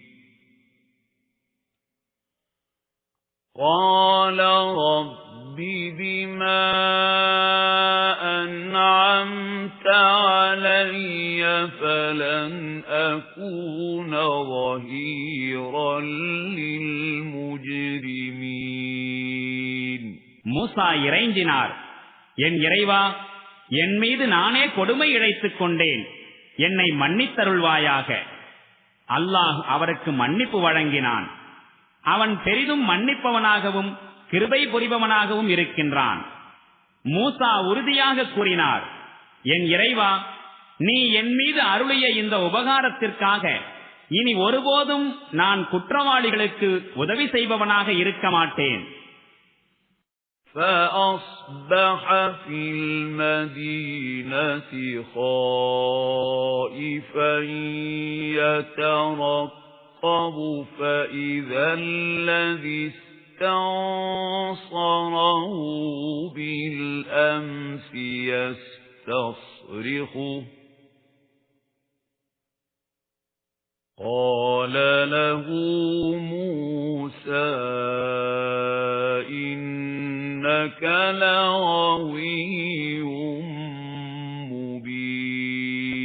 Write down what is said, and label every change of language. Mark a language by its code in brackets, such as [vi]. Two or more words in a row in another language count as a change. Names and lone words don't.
[ar] قَالَ رَبِّ بِمَا أَنْعَمْتَ عَلَيَّ فَلَنْ أَكُونَ ظَهِيرًا لِلْمُجْرِمِينَ. [ta] மூசா இறைஞ்சினார், என் இறைவா, என் மீது நானே கொடுமை இழைத்துக் கொண்டேன், என்னை மன்னித்தருள்வாயாக. அல்லாஹ் அவருக்கு மன்னிப்பு வழங்கினான். அவன் பெரிதும் மன்னிப்பவனாகவும் கிருபை புரிபவனாகவும் இருக்கின்றான். மூசா உறுதியாக கூறினார், என் இறைவா, நீ என் மீது அருளிய இந்த உபகாரத்திற்காக இனி ஒருபோதும் நான் குற்றவாளிகளுக்கு உதவி செய்பவனாக இருக்க மாட்டேன். [ar] فَأَصْبَحَ فِي الْمَدِينَةِ خَائِفًا يَتَرَقَّبُ فَإِذَا الَّذِي اسْتَنصَرَهُ بِالْأَمْسِ يَسْتَصْرِخُهُ قَالَ لَهُ مُوسَى إِنَّكَ لَغَوِيٌّ مُبِينٌ.